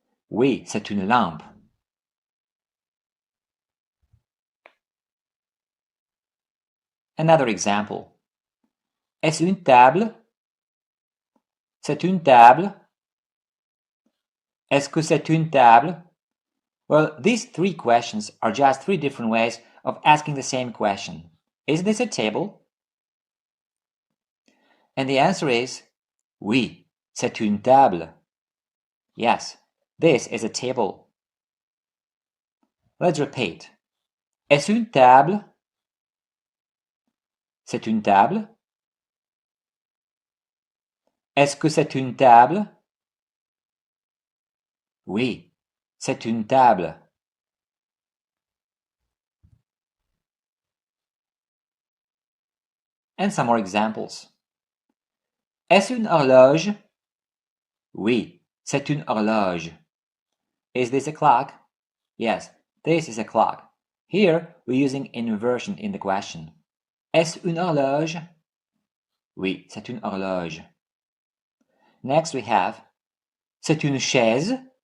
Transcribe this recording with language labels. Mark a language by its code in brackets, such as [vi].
[fr] Oui, c'est une lampe. [en] Another example. [fr] Est-ce une table? C'est une table? Est-ce que c'est une table? [en] Well, these three questions are just three different ways of asking the same question. Is this a table? And the answer is, [fr] oui, c'est une table. [en] Yes, this is a table. Let's repeat. [fr] Est-ce une table? C'est une table? Est-ce que c'est une table? Oui, c'est une table. [en] And some more examples. [fr] Est-ce une horloge? Oui, c'est une horloge. [en] Is this a clock? Yes, this is a clock. Here, we're using inversion in the question. [fr] Est-ce une horloge? Oui, c'est une horloge. [en] Next we have, [fr] c'est une chaise?